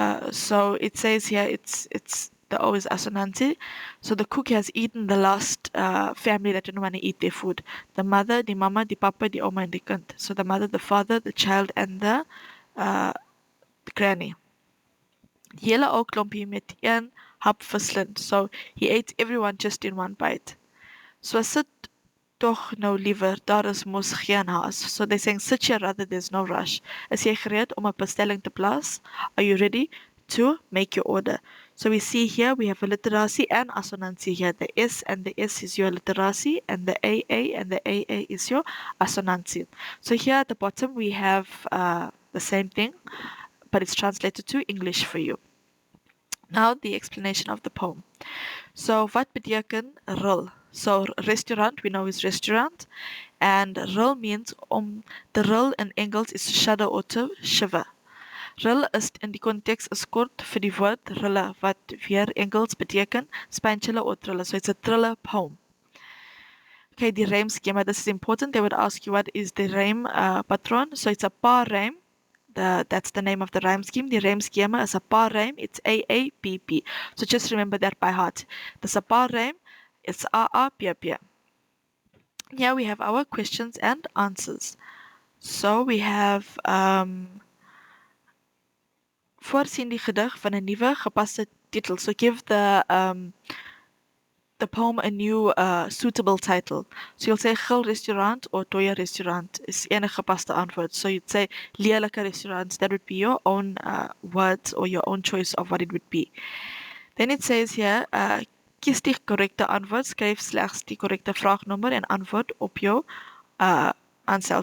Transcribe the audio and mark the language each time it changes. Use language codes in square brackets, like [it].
[en] So it says here it's the O is assonantie. So the cook has eaten the last family that didn't want to eat their food. The mother, the mama, the papa, the oma, and the kind. So the mother, the father, the child, and the granny. [af] Die hele ou klompie met een hap verslind. [en] So he ate everyone just in one bite. [af] So sit toch nou liever, daar is mos geen haas. [en] So they're saying, sit here rather, there's no rush. [af] Is jy gereed om 'n bestelling te plaas? [en] Are you ready to make your order? So we see here, we have alliterasie and assonantie here. The S and the S is your alliterasie, and the AA and the AA is your assonantie. So here at the bottom, we have the same thing, but it's translated to English for you. Now the explanation of the poem. [af] So wat beteken ril? [en] So restaurant, we know is restaurant, and ril means the ril in Engels is to shudder or to shiver. [af] Ril is in die konteks is kort vir die woord rille, wat weer Engels beteken [en] spatula or thriller. So it's a thriller poem. Okay, the rhyme schema, this is important. They would ask you what is the rhyme pattern. So it's a paar rhyme. That's the name of the rhyme scheme. The rhyme schema is a paar rhyme. It's AAPP. So just remember that by heart. There's a paar rhyme. It's AAPP. Here we have our questions and answers. So we have [af] voorsien die gedig van 'n nuwe gepaste titel. [en] So give the poem a new suitable title. So you'll say Gil Restaurant or Toya Restaurant [af] is enige gepaste antwoord. [en] So you'd say Lelike Restaurant. That would be your own words or your own choice of what it would be. Then it says here, [af] kies die korrekte antwoord, skryf slegs die korrekte vraagnommer en antwoord op jou aanstel.